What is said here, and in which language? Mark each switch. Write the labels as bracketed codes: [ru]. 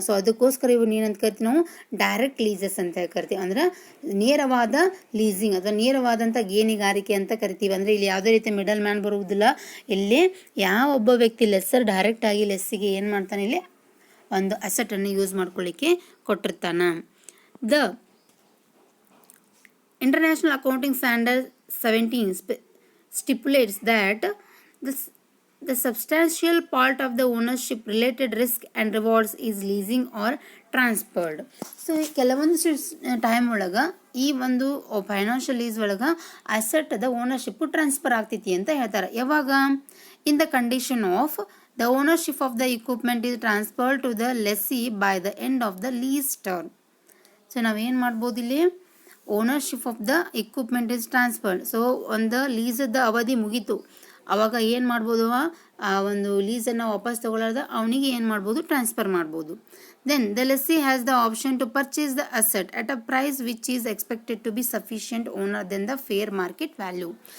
[kn] So ಅದಕ್ಕೋಸ್ಕರ ಇವನ್ನ ಏನಂತ ಕರಿತೀವಿ ನಾವು, ಡೈರೆಕ್ಟ್ ಲೀಸಸ್ ಅಂತ ಕರಿತೀವಿ. ಅಂದರೆ ನೇರವಾದ ಲೀಸಿಂಗ್ ಅಥವಾ ನೇರವಾದಂಥ ಗೇಣಿಗಾರಿಕೆ ಅಂತ ಕರಿತೀವಿ. ಅಂದರೆ ಇಲ್ಲಿ ಯಾವುದೇ ರೀತಿ ಮಿಡಲ್ ಮ್ಯಾನ್ ಬರುವುದಿಲ್ಲ. ಇಲ್ಲಿ ಯಾವ ಒಬ್ಬ ವ್ಯಕ್ತಿ ಲೆಸ್ಸರ್ ಡೈರೆಕ್ಟಾಗಿ ಲೆಸ್ಸಿಗೆ ಏನು ಮಾಡ್ತಾನೆ, ಇಲ್ಲಿ ಒಂದು ಅಸೆಟನ್ನು ಯೂಸ್ ಮಾಡ್ಕೊಳ್ಳಿಕ್ಕೆ ಕೊಟ್ಟಿರ್ತಾನೆ. [en] The International Accounting Standard 17 stipulates that the substantial part of the ownership related risk and rewards is leasing or transferred. [kn] So ಕೆಲವೊಂದು ಟೈಮ್ ಒಳಗೆ ಈ ಒಂದು ಫೈನಾನ್ಷಿಯಲ್ ಲೀಸ್ ಒಳಗೆ ಅಸೆಟ್ದ ಓನರ್ಶಿಪ್ಪು ಟ್ರಾನ್ಸ್ಫರ್ ಆಗ್ತೈತಿ ಅಂತ ಹೇಳ್ತಾರೆ. ಯಾವಾಗ, [en] In the condition of the ownership of the equipment is transferred to the lessee by the end of the lease term. So [kn] ನಾವೇನು ಮಾಡ್ಬೋದು, ಇಲ್ಲಿ [en] Ownership of the equipment is transferred. [kn] So ಒಂದು ಲೀಸದ ಅವಧಿ ಮುಗೀತು, ಅವಾಗ ಏನು ಮಾಡ್ಬೋದು, ಆ ಒಂದು ಲೀಸನ್ನು ವಾಪಸ್ ತಗೊಳ್ಳಾರ್ದ ಅವನಿಗೆ ಏನು ಮಾಡ್ಬೋದು, ಟ್ರಾನ್ಸ್ಫರ್ ಮಾಡ್ಬೋದು. [en] Then the lessee has the option to purchase the asset at a price which is expected to be sufficient owner than the fair market value.